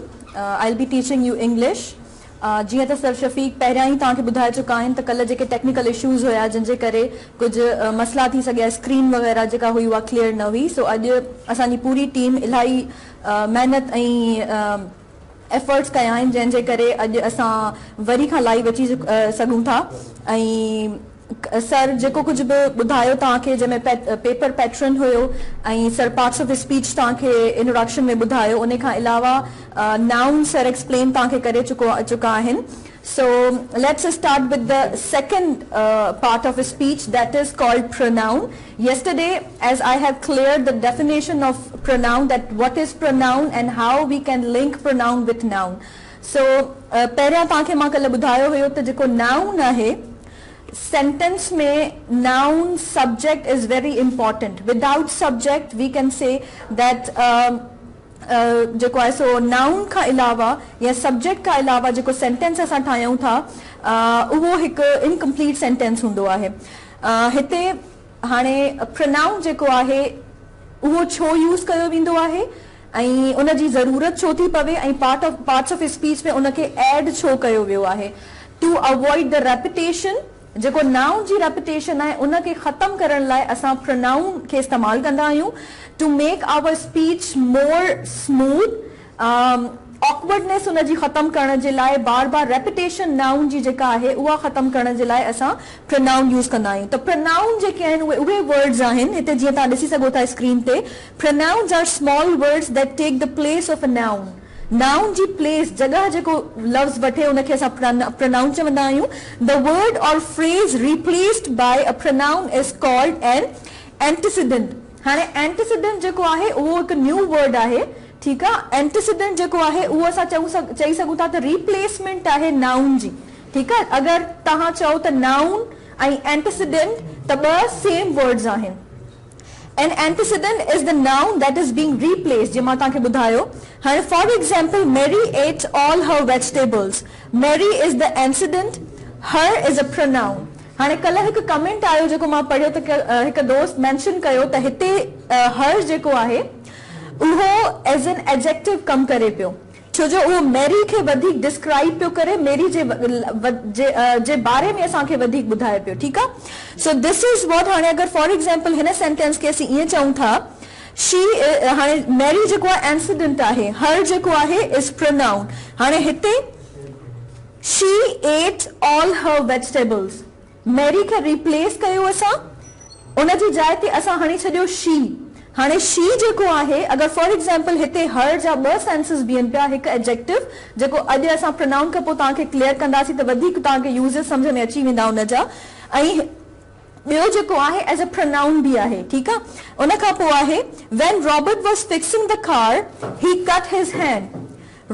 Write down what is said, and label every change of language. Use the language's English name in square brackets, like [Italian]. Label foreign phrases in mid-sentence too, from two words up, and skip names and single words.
[English] I'll be teaching you English. [Sindhi] जीअं त सर शफ़ीक पहिरियां ई तव्हांखे ॿुधाए चुका आहिनि त कल्ह जेके [English] technical issues [Sindhi] हुया जिनजे करे कुझु मसइला थी सघिया, स्क्रीन वग़ैरह जेका हुई उहा क्लियर न हुई. सो अॼु असांजी पूरी टीम इलाही महिनत ऐं एफर्ट्स कया आहिनि जंहिंजे करे अॼु असां वरी खां लाइव अची सघूं था. ऐं सर जेको कुझु बि ॿुधायो तव्हांखे जंहिंमें [English] paper pattern [Sindhi] हुयो ऐं सर [English] parts of speech [Sindhi] तव्हांखे इंट्रोडक्शन में ॿुधायो, उन खां अलावा [English] noun sir explain [Sindhi] तव्हांखे करे चुका आहिनि. [English] So let's start with the second part of a speech, that is called pronoun. Yesterday, as I have cleared the definition of pronoun, that what is pronoun and how we can link pronoun with noun. [Sindhi] So पहिरियां तव्हांखे मां कल्ह ॿुधायो हुयो त जेको noun आहे sentence में [English] noun subject is very important. Without subject we can say that [Sindhi] जेको आहे सो नाउन खां अलावा या सब्जेक्ट खां अलावा जेको सेंटेंस असां ठाहियूं था उहो हिकु [English] incomplete sentence [Sindhi] हूंदो आहे. हिते हाणे प्रोनाउन जेको आहे उहो छो यूज़ कयो वेंदो आहे ऐं उन जी ज़रूरत छो थी पवे ऐं [English] parts of speech [Sindhi] में उनखे ऐड छो कयो वियो आहे. [English] to avoid the repetition, [Sindhi] जेको नाउन जी रेपिटेशन आहे उनखे ख़तम करण लाइ असां प्रोनाउन खे इस्तेमालु कंदा आहियूं. [English] to make our speech more smooth, [Sindhi] ऑकवर्डनेस उनजी ख़तम करण जे लाइ बार बार [English] repetition noun [Sindhi] जी जेका आहे उहा ख़तम करण जे लाइ असां [English] pronoun use [Sindhi] कंदा आहियूं. त प्रोनाउन जेके आहिनि उहे वर्ड्स आहिनि. हिते जीअं तव्हां ॾिसी सघो था स्क्रीन ते, [English] pronouns are small words that take the place of a noun. [Sindhi] नाउन जी प्लेस, जगह जेको लफ्ज़ वठे उनखे असां प्रोनाउन चवंदा आहियूं. [English] the word or phrase replaced by a pronoun is called an antecedent. [Sindhi] हाणे एंटीसीडेंट जेको आहे उहो हिकु [English] new word [Sindhi] आहे. [Hindi] ठीक है। [Sindhi] एंटीसीडेंट जेको आहे उहो असां चई सघूं था त रिप्लेसमेंट आहे नाउन जी, [Hindi] ठीक है। [Sindhi] अगर तहां चओ त नाउन ऐं एंटीसीडेंट त ॿ [English] same words [Sindhi] आहिनि। [English] An antecedent is the noun that is being replaced, [Sindhi] जे मां तव्हांखे ॿुधायो। [English] हाणे for example Mary ate all her vegetables. Mary is the antecedent, her is a pronoun. [Sindhi] हाणे कल्ह हिकु कमेंट आयो जेको मां पढ़ियो त हिकु दोस्त मेंशन कयो त हिते her जेको आहे उहो [English] as an adjective [Sindhi] कम करे पियो, छो जो उहो मैरी खे वधीक डिस्क्राइब पियो करे, मैरी जे बारे में असांखे वधीक ॿुधाए पियो, ठीक आहे। [English] so this is what, [Sindhi] हाणे अगर [English] for example [Sindhi] हिन सेंटेंस खे असीं ईअं चऊं था, शी, हाणे मैरी जेको आहे एंसीडेंट आहे, हर जेको आहे [English] is pronoun. [Sindhi] हाणे हिते [English] she ate all her vegetables, [Sindhi] मैरी खे रिप्लेस कयो असां, उन जी जाइ ते असां हणी छॾियो शी। हाणे शी जेको आहे, अगर [English] for example [Sindhi] हिते हर जा ॿ सेंसेस बीहनि पिया, हिकु एडजेक्टिव जेको अॼु असां प्रोनाउन खां पोइ तव्हांखे क्लियर कंदासीं त वधीक तव्हांखे यूज़ेस सम्झ में अची वेंदा उन जा, ऐं ॿियो जेको आहे [English] as a pronoun [Sindhi] बि आहे, ठीक आहे। उन खां पोइ आहे [English] when Robert was fixing the car he cut his hand.